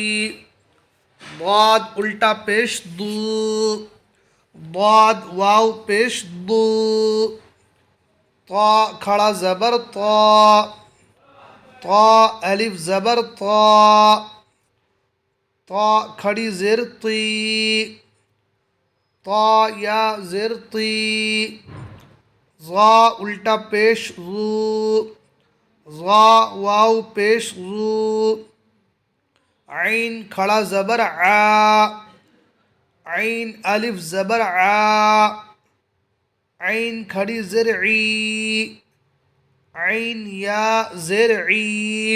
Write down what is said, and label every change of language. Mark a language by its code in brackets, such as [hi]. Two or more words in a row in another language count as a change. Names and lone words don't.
[ur] ضاد الٹا پیش دو، ضاد واو پیش دو. طا کھڑا زبر طا، طا الف زبر طا. طا کھڑی زیر طی، طا یا زیر طی. ظا الٹا پیش ظو، ظا واو پیش ظو. عین کھڑا زبر عا، عین الف زبر عا. عین کھڑی زیر عی، عین یا زیر عی.